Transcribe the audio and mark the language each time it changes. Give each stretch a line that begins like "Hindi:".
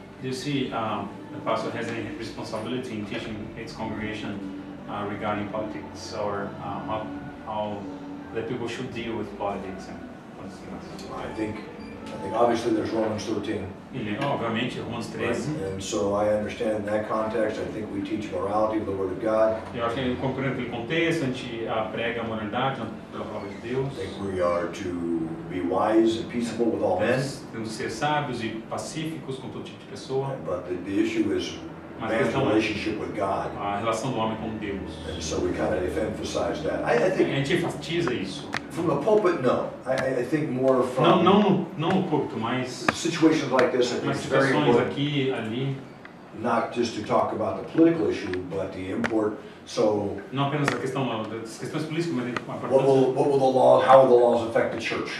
English: Do you see the pastor has any responsibility in teaching its congregation regarding politics or how the people should deal with politics? I think obviously there's Romans 13.
Portuguese: Obviamente, Romanos 13.
English: And so I understand in that context, I think we teach morality of the Word of God.
Portuguese: Eu acho que compreendendo aquele contexto, a gente prega a moralidade da palavra de Deus.
English: I think we are to be wise and peaceable with all men.
Portuguese: Temos que ser sábios e pacíficos com todo tipo de pessoa.
English: But the issue is man's relationship with God.
Portuguese: A relação do homem com Deus.
English: And so we kind of emphasize that. I think
Portuguese: a gente enfatiza isso.
English: From the pulpit, no. I think more from
Portuguese: não no púlpito, mas
English: situations like this. I think it's very important.
Portuguese: Aqui, ali.
English: Not just to talk about the political issue, but the import. So
Portuguese: não apenas a questão das questões políticas, mas
English: how will the laws affect the church?